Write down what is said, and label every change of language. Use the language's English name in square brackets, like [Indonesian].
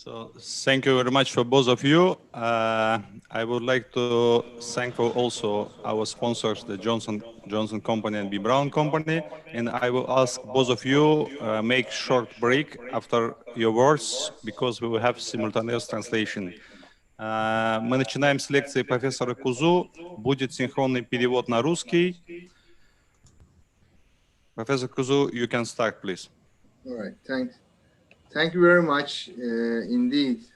[English] So thank you very much for both of you. I would like to thank also our sponsors, the Johnson Company and B. Brown Company. And I will ask both of you make short break after your words, because we will have simultaneous translation. [Russian] Мы начинаем с лекции профессора Кузу. Будет синхронный перевод на русский. [English] Professor Kuzu, you can start, please. All right, thanks. Thank you very much indeed.